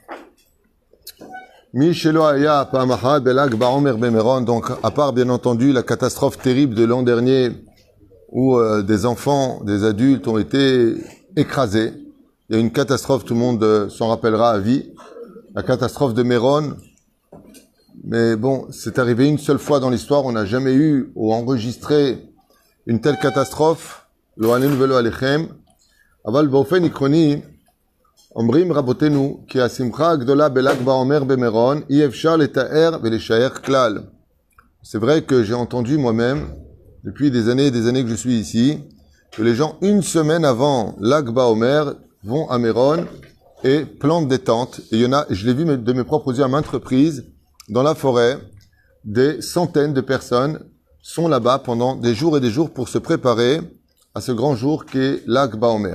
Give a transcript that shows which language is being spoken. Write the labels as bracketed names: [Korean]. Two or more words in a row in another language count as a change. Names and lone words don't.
[French] Donc, à part bien entendu la catastrophe terrible de l'an dernier où des enfants, des adultes ont été écrasés. Il y a une catastrophe, tout le monde s'en rappellera à vie. La catastrophe de Méron. Mais bon, c'est arrivé une seule fois dans l'histoire. On n'a jamais eu ou enregistré une telle catastrophe. [Hebrew] לא עלינו ולא עליכם. Aval באופן עקרוני, אומרים רבותינו כי השמחה הגדולה בל"ג בעומר במירון אי אפשר לתאר ולשער כלל. [French] C'est vrai que j'ai entendu moi-même, depuis des années et des années que je suis ici, que les gens, une semaine avant l'Akba Omer, vont à Méron et plantent des tentes. Et il y en a, je l'ai vu de mes propres yeux à maintes reprises, dans la forêt, des centaines de personnes sont là-bas pendant des jours et des jours pour se préparer à ce grand jour qu'est l'Akba Omer.